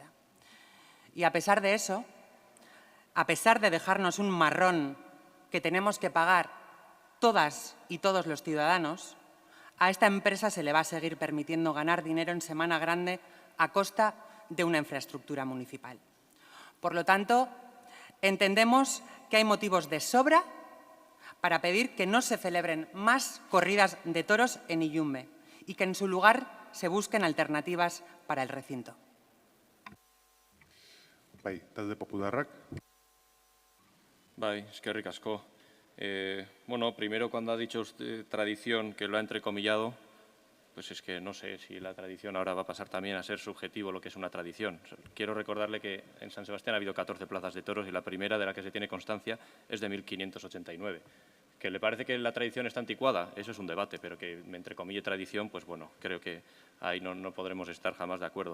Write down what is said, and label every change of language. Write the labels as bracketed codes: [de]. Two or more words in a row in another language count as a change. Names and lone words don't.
[es] Y a pesar de eso, a pesar de dejarnos un marrón que tenemos que pagar todas y todos los ciudadanos, a esta empresa se le va a seguir permitiendo ganar dinero en Semana Grande a costa de una infraestructura municipal. Por lo tanto, entendemos que hay motivos de sobra para pedir que no se celebren más corridas de toros en Iyumbe y que en su lugar se busquen alternativas para el recinto. [eu] Bai, talde popularrak. Bai, eskerrik asko. [es] Bueno, primero cuando ha dicho usted tradición, que lo ha entrecomillado, pues es que no sé si la tradición ahora va a pasar también a ser subjetivo lo que es una tradición. Quiero recordarle que en San Sebastián ha habido 14 plazas de toros y la primera de la que se tiene constancia es de 1589. ¿Que le parece que la tradición está anticuada? Eso es un debate, pero que me entrecomille tradición, pues bueno, creo que ahí no podremos estar jamás de acuerdo.